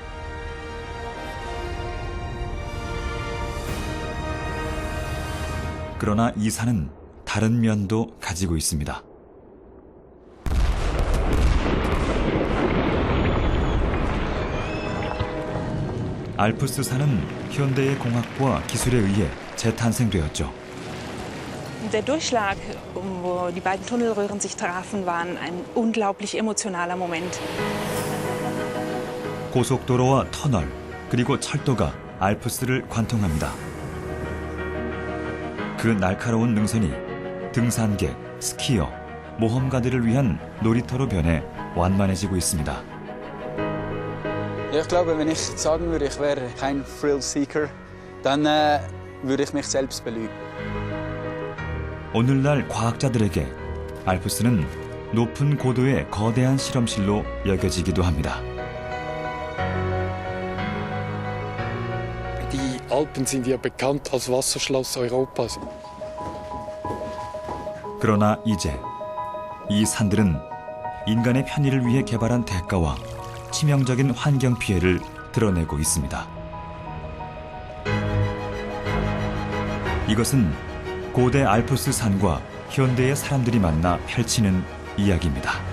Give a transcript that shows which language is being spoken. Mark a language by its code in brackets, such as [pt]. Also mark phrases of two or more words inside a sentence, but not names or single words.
[ko] 그러나 이 산은 다른 면도 가지고 있습니다. 알프스 산은 현대의 공학과 기술에 의해 재탄생되었죠. [de] Der Durchschlag, wo die beiden Tunnelröhren sich trafen, war ein unglaublich emotionaler Moment. [ko] 고속도로와 터널, 그리고 철도가 알프스를 관통합니다. 그 날카로운 능선이 등산객, 스키어, 모험가들을 위한 놀이터로 변해 완만해지고 있습니다. [de] Ich glaube, wenn ich sagen würde, ich wäre kein Thrill-Seeker, dann würde ich mich selbst belügen. [ko] 오늘날 과학자들에게 알프스는 높은 고도의 거대한 실험실로 여겨지기도 합니다. [de] Die Alpen sind ja bekannt als Wasserschloss Europas. [ko] 그러나 이제 이 산들은 인간의 편의를 위해 개발한 대가와 치명적인 환경 피해를 드러내고 있습니다. 이것은 고대 알프스 산과 현대의 사람들이 만나 펼치는 이야기입니다.